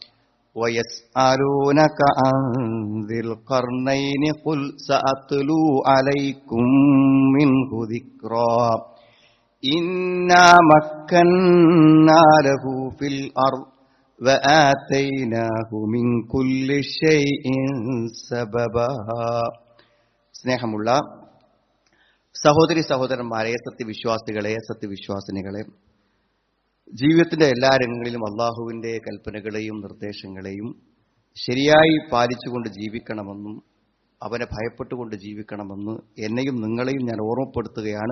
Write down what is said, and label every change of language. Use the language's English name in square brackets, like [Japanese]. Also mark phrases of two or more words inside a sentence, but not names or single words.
[Arabic] ويسألونك عن ذي القرنين قل سأتلو عليكم منه ذكرا إنا مكنا له في الأرض وآتيناه من كل شيء سببا സ്നേഹമുള്ള [Malayalam] സഹോദരി സഹോദരന്മാരെ, സത്യവിശ്വാസികളെ, സത്യവിശ്വാസിനികളെ, ജീവിതത്തിന്റെ എല്ലാ രംഗങ്ങളിലും അള്ളാഹുവിന്റെ കൽപ്പനകളെയും നിർദ്ദേശങ്ങളെയും ശരിയായി പാലിച്ചുകൊണ്ട് ജീവിക്കണമെന്നും അവനെ ഭയപ്പെട്ടുകൊണ്ട് ജീവിക്കണമെന്ന് എന്നെയും നിങ്ങളെയും ഞാൻ ഓർമ്മപ്പെടുത്തുകയാണ്.